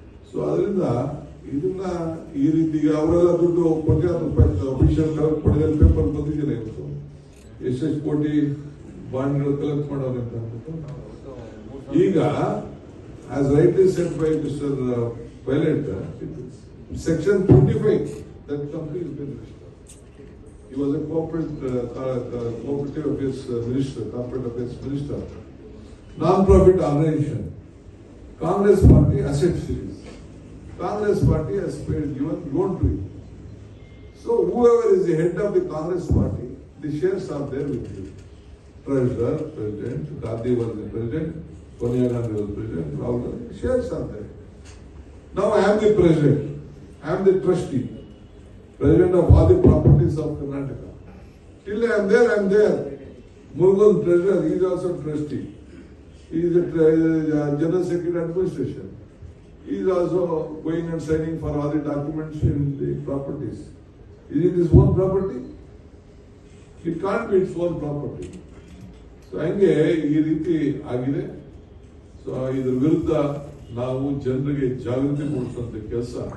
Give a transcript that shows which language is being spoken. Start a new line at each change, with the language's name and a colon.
Kannada: So ಅದರಿಂದ ಇದನ್ನ ಈ ರೀತಿ ಅವರೆಲ್ಲ ದುಡ್ಡು ಅಫಿಷಿಯಲ್ ಕಲೆಕ್ಟ್ ಮಾಡಿದ್ರೆ ಪೇಪರ್ ಬಂದಿದ್ದಿಲ್ಲ ಇವತ್ತು ಎಷ್ಟೆಷ್ಟು ಕೋಟಿ ಬಾಂಡ್ಗಳು ಕಲೆಕ್ಟ್ ಮಾಡೋರು ಅಂತ ಅಂದ್ಬಿಟ್ಟು.
English: ಈಗ as rightly said by Mr Pilot, section 25 that company has been registered. He was a cooperative affairs minister, corporate affairs minister, non-profit organization. Congress party asset series. Congress party has given loan to him. So whoever is the head of the Congress party, the shares are there with you. Treasurer, President, Gandhi was the President, Sonia Gandhi was the President, Rahul Gandhi, shares are there. Now I am the President, I am the trustee, President of all the properties of Karnataka. Till I am there. Murugan Treasurer, he is also trustee. He is the General Secretary Administration. He is also going and signing for all the documents in the properties. Is it his own property? It can't be its own property.
Kannada: So ಹಂಗೆ ಈ ರೀತಿ ಆಗಿದೆ. So ಇದ್ರ ವಿರುದ್ಧ ನಾವು ಜನರಿಗೆ ಜಾಗೃತಿ ಮೂಡಿಸುವಂತ ಕೆಲಸ.